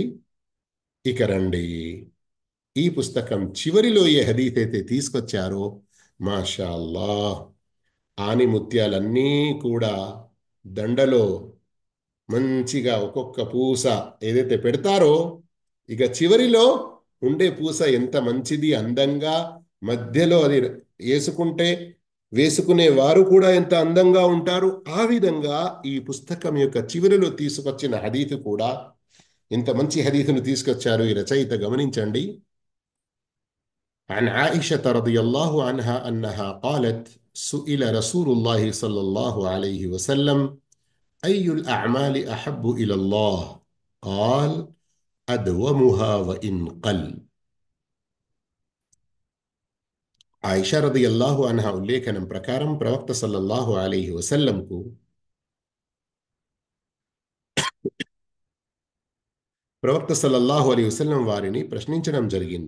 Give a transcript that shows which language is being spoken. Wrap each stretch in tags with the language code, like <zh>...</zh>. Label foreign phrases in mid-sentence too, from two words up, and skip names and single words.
<te>ఇక రండి, ఈ పుస్తకం చివరిలో ఏ హదీస్ అయితే తీసుకొచ్చారో,</te> <ar>ما شاء الله,</ar> <te>ఆని ముత్యాలన్నీ కూడా దండలో మంచిగా ఒక్కొక్క పూస ఏదైతే పెడతారో, ఇక చివరిలో ఉండే పూస ఎంత మంచిది, అందంగా మధ్యలో అది వేసుకుంటే వేసుకునే వారు కూడా ఎంత అందంగా ఉంటారు. ఆ విధంగా ఈ పుస్తకం యొక్క చివరిలో తీసుకొచ్చిన హదీతు కూడా ఇంత మంచి హదీతును తీసుకొచ్చారు ఈ రచయిత. గమనించండి.</te> <ar>عن عائشة رضي الله عنها أنها قالت: سئل رسول الله صلى الله عليه وسلم أي الأعمال أحب إلى الله؟ قال: أدومها وإن قل.</ar> <te>ఆయిషా</te> <ar>رضي الله عنها</ar> <te>ఉల్లేఖనం ప్రకారం ప్రవక్త</te> <ar>صلى الله عليه وسلم</ar> <te>ప్రవక్త</te> <ar>صلى الله عليه وسلم</ar> <te>వారిని ప్రశ్నించడం జరిగింది.</te>